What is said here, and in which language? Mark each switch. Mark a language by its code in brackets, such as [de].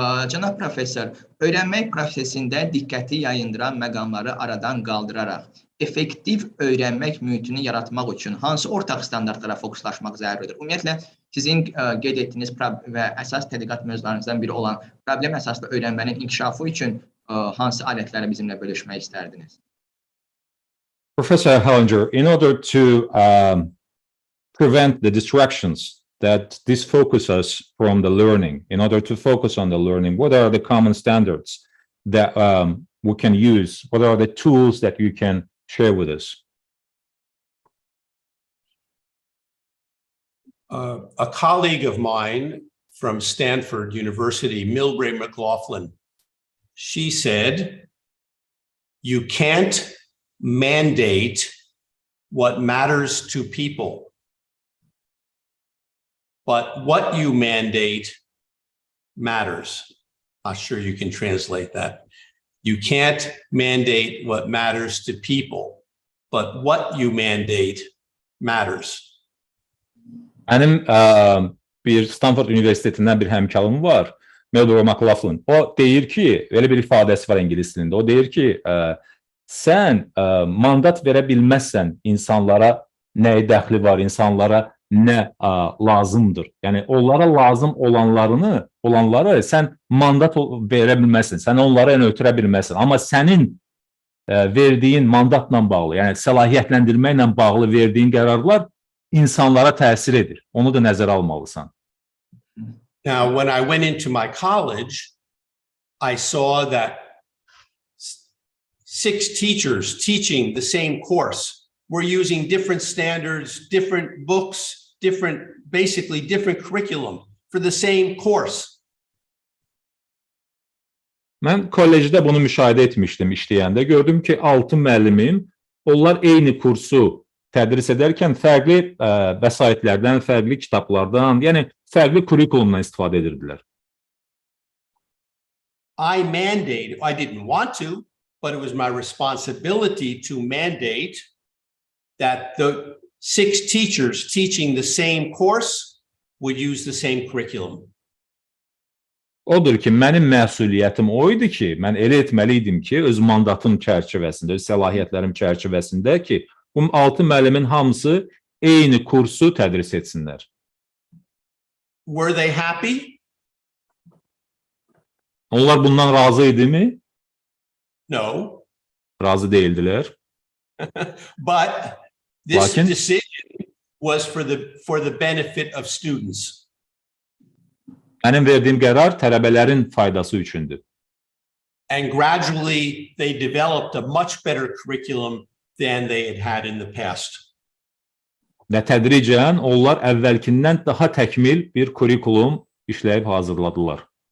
[az] Cənab professor, öyrənmək prosesində diqqəti yayındıran məqamları aradan qaldıraraq effektiv öyrənmək mühitini yaratmaq üçün hansı ortaq standartlara fokuslaşmaq zəruridir? Ümumiyyətlə, sizin qeyd etdiyiniz və əsas tədqiqat mövzularınızdan biri olan problem əsaslı öyrənmənin inkişafı üçün hansı alətləri bizimlə bölüşmək istərdiniz? [en] Professor Hallincer, in order to prevent the distractions that disfocus us from the learning, in order to focus on the learning, what are the common standards that we can use? What are the tools that you can share with us? A colleague of mine from Stanford University, Milbrae McLaughlin, she said, you can't mandate what matters to people, but what you mandate matters. Not sure you can translate that. You can't mandate what matters to people, but what you mandate matters. [az] Mənim bir Stanford Üniversitetindən bir həmkarım var, Milbrae McLaughlin. O deyir ki, öyle bir ifadəsi var ingilis dilində. O deyir ki, sən mandat verə bilməzsən insanlara nəyə dəxli var, insanlara nə lazımdır. Yəni onlara lazım olanları sən mandat verə bilməzsən, sən onlara ötürə bilməzsən. Amma sənin verdiyin mandatla bağlı, yəni səlahiyyətləndirməklə bağlı verdiyin qərarlar insanlara təsir edir. Onu da nəzərə almalısan. [en] Now, when I went into my college, I saw that 6 teachers teaching the same course were using different standards, different books, basically different curriculum for the same course. [az] Mən kollecdə bunu müşahidə etmişdim işləyəndə. Gördüm ki, 6 müəllimim, onlar eyni kursu tədris edərkən fərqli vəsaitlərdən, fərqli kitablardan, yəni fərqli kurikulumdan istifadə edirdilər. [en] I didn't want to, but it was my responsibility to mandate that the 6 teachers teaching the same course would use the same curriculum. [az] Odur ki, mənim məsuliyyətim o idi ki, mən elə etməli idim ki, öz mandatım çərçivəsində, öz səlahiyyətlərim çərçivəsində ki, bu 6 müəllimin hamısı eyni kursu tədris etsinlər. [en] Were they happy? [az] Onlar bundan razı idi mi? [en] No. [az] Razı değildilər. [en] But this decision was for the benefit of students. [az] Mənim verdiyim qərar tələbələrin faydası üçündür. [en] And gradually they developed a much better curriculum than they had in the past. [az] Və tədricən onlar əvvəlkindən daha təkmil bir kurikulum işləyib hazırladılar.